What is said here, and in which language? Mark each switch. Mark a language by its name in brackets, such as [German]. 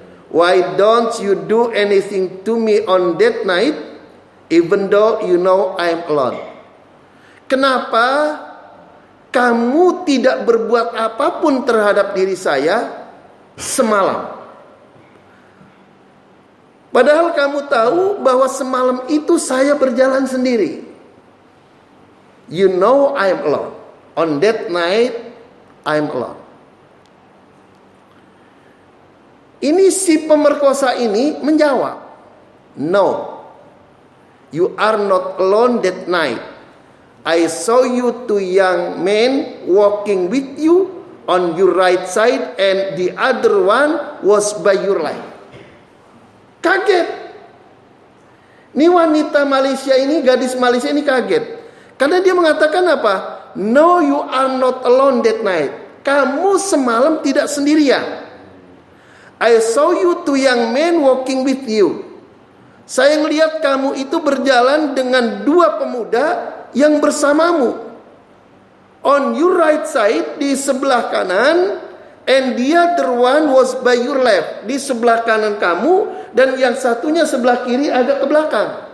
[English] Why don't you do anything to me on that night even though you know I am alone?" [Indonesian] Kenapa kamu tidak berbuat apapun terhadap diri saya semalam? Padahal kamu tahu bahwa semalam itu saya berjalan sendiri. [English] You know I am alone. On that night I am alone. [Indonesian] Ini si pemerkosa ini menjawab, [English] "No, you are not alone that night. I saw you two young men walking with you on your right side and the other one was by your left." [Indonesian] Kaget. Ini wanita Malaysia ini, gadis Malaysia ini kaget. Karena dia mengatakan apa? [English] "No, you are not alone that night." [Indonesian] Kamu semalam tidak sendirian. [English] "I saw you two young men walking with you." [Indonesian] Saya melihat kamu itu berjalan dengan dua pemuda yang bersamamu. [English] On your right side, [Indonesian] di sebelah kanan, [English] and the other one was by your left, [Indonesian] di sebelah kanan kamu, dan yang satunya sebelah kiri agak ke belakang.